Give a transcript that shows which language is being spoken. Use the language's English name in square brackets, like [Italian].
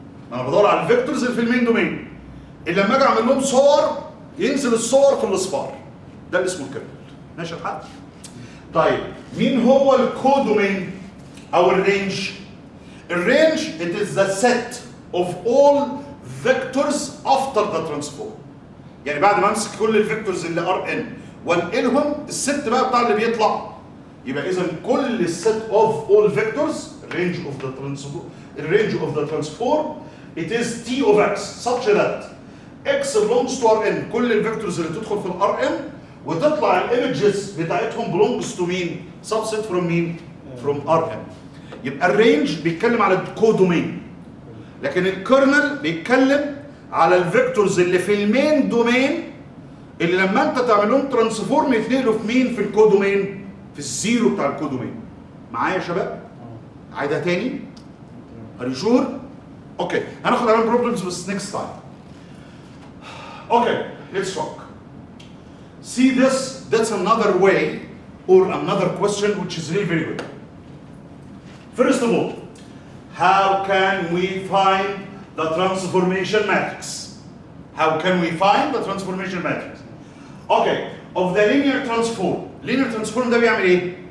[Arabic] ما انا بدور على الفيكتورز اللي في المين دومين، اللي لما اجي اعمل لهم صور ينزل الصور في الاصفار. ده اللي اسمه الكيرنل. ماشي الحال؟ طيب مين هو الكودومين او الرينج؟ الرينج [English] it is the set of all vectors after the transform. [Arabic] يعني بعد ما امسك كل الفيكتورز اللي Rn وانقلهم، الست بقى بتاع اللي بيطلع، يبقى اذا كل الست [English] of all vectors range of the transform it is T of x such that x belongs to Rn. [Arabic] كل الفيكتورز اللي تدخل في Rn وتطلع الايمجز بتاعتهم [English] belongs to [Arabic] مين؟ [English] subset from [Arabic] مين؟ [English] from Rn. [Arabic] يبقى الرينج بيتكلم على الكودومين، لكن الكيرنل بيتكلم على الفيكتورز اللي في المين دومين، اللي لما انت تعمل لهم ترانسفورم يتنقلوا في مين؟ في الكودومين، في الزيرو بتاع الكودومين. معايا يا شباب؟ عايدها تاني؟ [English] Are you sure؟ [Arabic] اوكي، هناخد عليهم بروبلمز بس [English] next time. Okay, let's talk. See this, that's another way or another question which is really very good. First of all, how can we find the transformation matrix? How can we find the transformation matrix? Okay, of the linear transform. Linear transform [Arabic] ده بيعمل ايه؟